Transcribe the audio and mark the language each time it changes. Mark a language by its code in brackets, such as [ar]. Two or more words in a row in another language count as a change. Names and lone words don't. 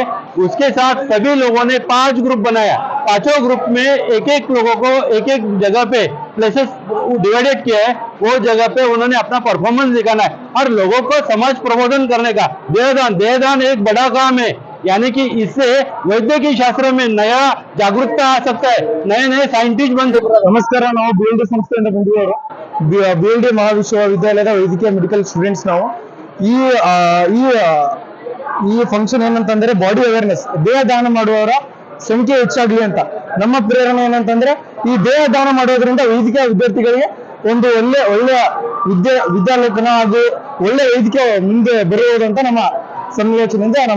[hi] उसके साथ सभी लोगों ने 5 ग्रुप बनाया, पांचों ग्रुप में एक लोगों को एक जगह पे [en] places divided [hi] किया है, वो जगह पे उन्होंने अपना परफॉर्मेंस दिखाना है और लोगों को समाज प्रबोधन करने का। देहदान एक बड़ा काम है, यानी कि इससे वैद्यकीय शास्त्र में नया जागरूकता आ सकता है, नए साइंटिस्ट बन सकते हैं। [kn] ನಮಸ್ಕಾರ, ನಾವು BLD ಸಂಸ್ಥೆಯಿಂದ ಬಂದಿರೋರು. BLD ಮಹಾವಿಶ್ವವಿದ್ಯಾಲಯದ ವೈದ್ಯಕೀಯ [en] medical students [kn] ನಾವು. ಈ ಫಂಕ್ಷನ್ ಏನಂತಂದ್ರೆ [en] body awareness, [kn] ದೇಹ ದಾನ ಮಾಡುವವರ ಸಂಖ್ಯೆ ಹೆಚ್ಚಾಗ್ಲಿ ಅಂತ. ನಮ್ಮ ಪ್ರೇರಣೆ ಏನಂತಂದ್ರೆ ಈ ದೇಹ ದಾನ ಮಾಡೋದ್ರಿಂದ ವೈದ್ಯಕೀಯ ವಿದ್ಯಾರ್ಥಿಗಳಿಗೆ ಒಂದು ಒಳ್ಳೆಯ ವಿದ್ಯಾಲೇಖನ ಹಾಗೂ ಒಳ್ಳೆ ವೈದ್ಯಕೀಯ ಮುಂದೆ ಬರುವುದಂತ ನಮ್ಮ ಸಂಯೋಚನೆಯಿಂದ ನಮ್ಮ